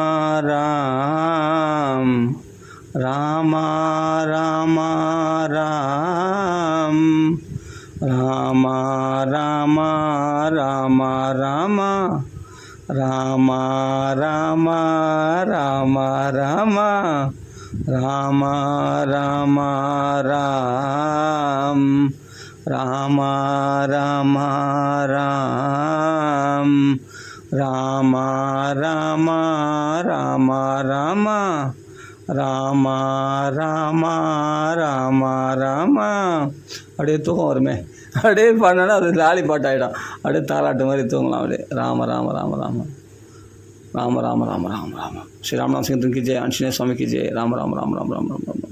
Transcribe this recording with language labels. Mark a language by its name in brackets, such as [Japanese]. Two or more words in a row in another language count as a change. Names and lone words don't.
[Tamil] ராம் ராம ராம ராம் ராம ராம ராம ராம ராம ராம ராம ராம ராம ராம ராம் ராம ராம ராம் ராம ராம ராம ராம ராம ராம ராம ராம. அப்படியே தூக்கம் வருமே, அப்படியே பண்ணனா அது லாலி பாட்டு ஆகிடும். அப்படியே தாலாட்டு மாதிரி தூங்கலாம். அப்படியே ராம ராம ராம ராம ராம ராம ராம ராம ராம. [Hindi] ஸ்ரீ ராமநாத சிங் की जय, आंजनेय स्वामी की जय. राम राम राम राम राम राम.